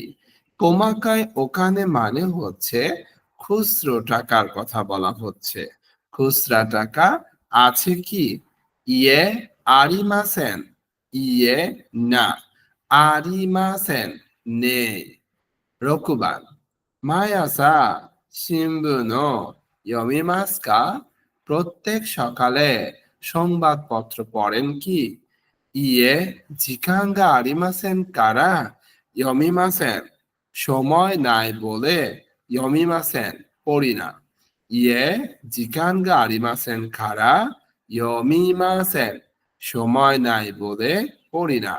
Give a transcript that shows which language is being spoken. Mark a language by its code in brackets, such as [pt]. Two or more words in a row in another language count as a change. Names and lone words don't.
[ja] 細かい お金 [bn] মানে হচ্ছে খুচরো টাকার কথা বলা হচ্ছে। খুচরা টাকা আছে কি। [ja] いいえ ありません, [bn] ইয়ে না, আরিমাসেন নেই। [ja] 6番毎朝新聞を読みますか, [bn] প্রত্যেক সকালে সংবাদপত্র পড়েন কি। [ja] いいえ 時間 が ありません から 読みません, [bn] সময় নাই বলে ইয়মিমাসেন, পড়ি না। [ja] いいえ 時間 が ありません から 読みません, [bn] সময় নাই বলে পড়ি না।